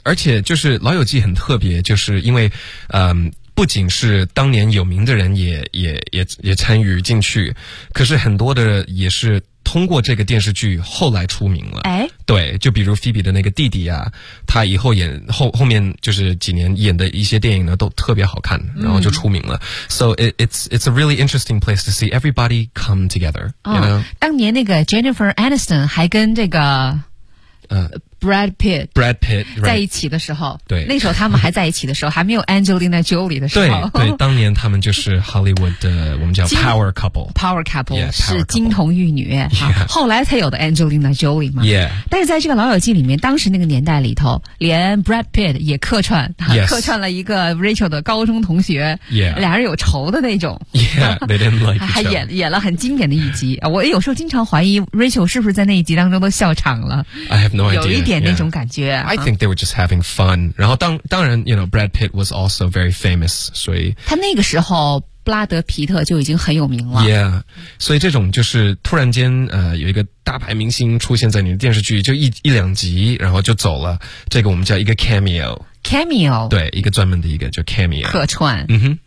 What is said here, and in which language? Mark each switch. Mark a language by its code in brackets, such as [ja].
[zh] 而且就是《老友记》很特别，就是因为，不仅是当年有名的人也参与进去，可是很多的也是通过这个电视剧后来出名了。哎，对，就比如菲比的那个弟弟啊，他以后演后面就是几年演的一些电影呢都特别好看，然后就出名了。 [en] So it's a really interesting place to see everybody come together、 [zh] 哦、 [en] you know? [zh] 当年那个 Jennifer Aniston 还跟这个Brad Pitt、 [en] right. [zh] 在一起的时候，对，那时候他们还在一起的时候，还没有 Angelina Jolie 的时候，对，当年他们就是 Hollywood 的我们叫 Power Couple， [en] Power Couple, yeah, power couple. [zh] 是金童玉女、 [en] yeah. [zh] 啊、后来才有的 Angelina Jolie 嘛。 [en] Yeah. [zh] 但是在这个老友记里面，当时那个年代里头，连 Brad Pitt 也客串、啊 [en] yes. [zh] 客串了一个 Rachel 的高中同学、 [en] yeah. [zh] 俩人有仇的那种。 [en] Yeah, they didn't like each other. [zh] 还演了很经典的一集。我有时候经常怀疑 Rachel 是不是在那一集当中都笑场了。 [en] I have no idea. Yeah. [zh] 那种感觉、 [en] 啊、I think they were just having fun. [zh] 然后当然 [en] you know, Brad Pitt was also very famous. [zh] 所以他那个时候布拉德皮特就已经很有名了。 [en] Yeah. [zh] 所以这种就是突然间有一个大牌明星出现在你的电视剧，就一两集然后就走了，这个我们叫一个 cameo。 [en] Cameo, [zh] 对，一个专门的一个就 cameo 客串。嗯哼，